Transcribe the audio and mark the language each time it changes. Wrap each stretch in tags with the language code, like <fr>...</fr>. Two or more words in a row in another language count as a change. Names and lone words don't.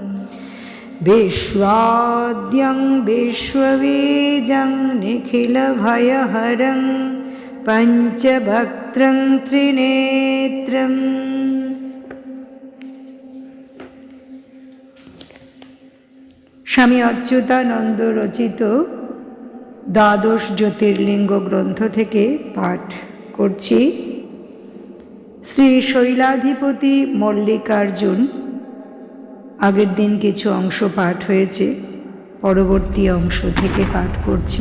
<sa>विश्वाद्यं विश्वबीजं निखिलभयहरं पंचभक्त्रं त्रिनेत्रम्।</sa> <bn>স্বামী অচ্যুতানন্দ রচিত দ্বাদশ জ্যোতির্লিঙ্গ গ্রন্থ থেকে পাঠ করছি। শ্রী শৈলাধিপতি মল্লিকার্জুন, আগের দিন কিছু অংশ পাঠ হয়েছে, পরবর্তী অংশ থেকে পাঠ করছি।</bn>